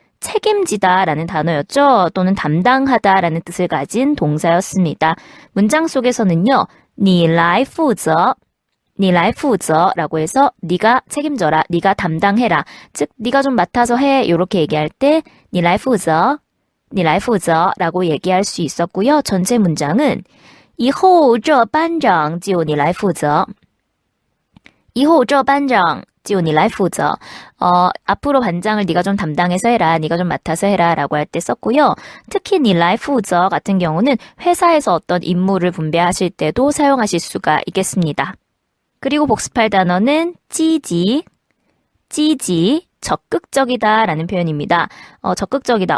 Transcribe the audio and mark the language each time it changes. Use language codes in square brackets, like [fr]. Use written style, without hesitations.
[ko] 책임지다 라는 단어였죠. 또는 담당하다 라는 뜻을 가진 동사였습니다. 문장 속에서는요. [zh] 你来负责, 你来负责 [ko] 라고 해서 네가 책임져라, 네가 담당해라. 즉 네가 좀 맡아서 해 이렇게 얘기할 때 [zh] 你来负责, 你来负责 [ko] 라고 얘기할 수 있었고요. 전체 문장은 [zh] 以后这班长就你来负责, 以后这班长就你来负责. [ko] 앞으로 반장을 네가 좀 담당해서 해라, 네가 좀 맡아서 해라 라고 할 때 썼고요. 특히 [zh] 你来负责 [ko] 같은 경우는 회사에서 어떤 임무를 분배하실 때도 사용하실 수가 있겠습니다. 그리고 복습할 단어는 积极, 积极, 적극적이다 라는 표현입니다. 적극적이다.